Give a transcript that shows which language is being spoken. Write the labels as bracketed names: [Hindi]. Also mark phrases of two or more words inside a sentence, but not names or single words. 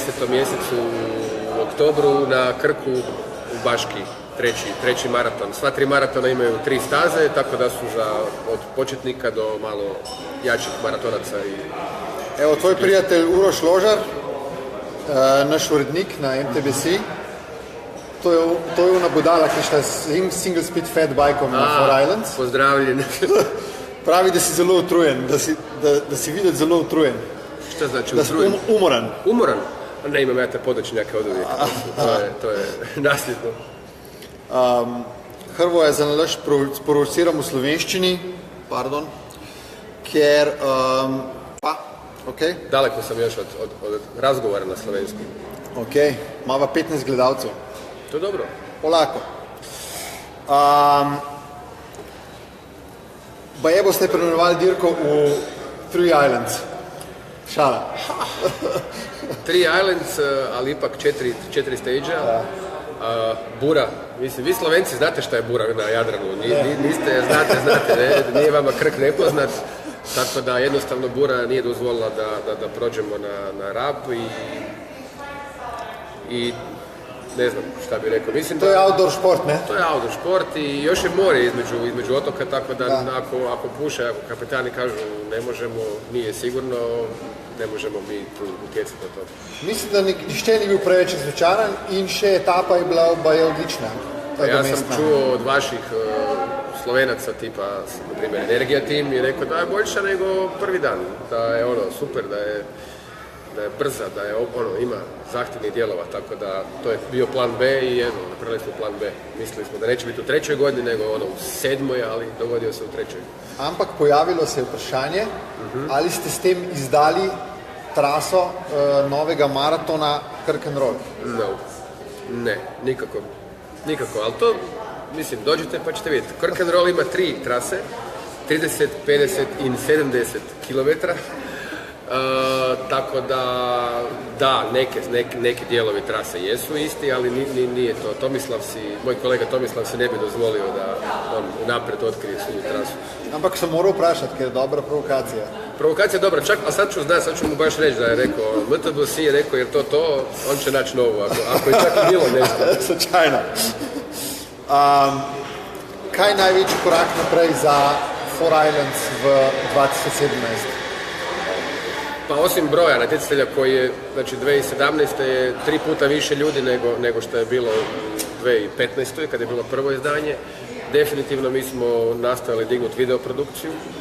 [Croatian] mjesecu u oktobru na Krku u Baški treći maraton. Sva 3 maratona imaju 3 staze, tako da su od početnika do malo jačih maratonaca. Evo, tvoj prijatelj Uroš Ložar, naš urednik na MTBC, to je ona budala, ki šta [English] single speed fat bike-om [Croatian] na Four Islands. [Slovenian] Pozdravljen. Pravi, da si zelo utrujen, da si videti zelo utrujen. [Croatian] Šta znači utrujen? Da si umoran. Umoran? Ne imam ja te podočnjake od uvijek. To je nasljedno. [Slovenian] Hrvoje za nalaž sprovociram v slovenščini, ker [Croatian] Daleko sam još od razgovora na slovenskom. [Slovenian] Mava 15 gledalcev. [Croatian] To je dobro. [Slovenian] Polako. Baje boste preimenovali dirko v Three Islands. Šala. Three Islands, [Croatian] ali ipak 4 stage-a. Bura, mislim, vi Slovenci znate šta je bura na Jadranu, niste, znate, ne? Nije vama Krk nepoznat, tako da jednostavno bura nije dozvolila da prođemo na Rab i ne znam šta bi rekao. Mislim, to je [English] outdoor sport, [Croatian] ne? To je [English] outdoor sport [Croatian] i još je more između otoka, tako da ako puše, ako kapetani kažu ne možemo, nije sigurno, ne možemo mi tu utjecati na to. [Slovenian] Mislim, da nišče ni bil preveč razočaran in še etapa je bila odlična. [Croatian] Ja sam čuo od vaših Slovenaca tipa, na primjer, Energija Team je rekao da je boljša nego prvi dan, da je super, da je brza, da je ima zahtjevnih dijelova, tako da to je bio plan B i napravili smo plan B. Mislili smo da neće biti u 3. godini, nego u 7. ali dogodio se u 3. [Slovenian] Ampak pojavilo se je vprašanje, ali ste s tem izdali traso novega maratona Krk-and-Roll? [Croatian] Ne, nikako, ali to, mislim, dođite pa ćete vidjeti. Krk-and-Roll ima 3 trase, 30, 50 i 70 km. Tako da, neki dijelovi trase jesu isti, ali nije to. Moj kolega Tomislav se ne bi dozvolio da on napred otkrije svoju trasu. [Slovenian] Ampak sam morao prašati, ker je dobra provokacija. [Croatian] Provokacija je dobra, čak, a sad ću mu baš reći da je rekao, MTBC je rekao jer to, on će naći novu, ako je čak i bilo nešto. [Slovenian] Slučajno. Kaj je največji korak naprej za Four Islands v 2017? [Croatian] Pa osim broja natjecatelja koji je, znači 2017. je 3 puta više ljudi nego što je bilo u 2015. kad je bilo prvo izdanje. Definitivno mi smo nastavili dignuti videoprodukciju.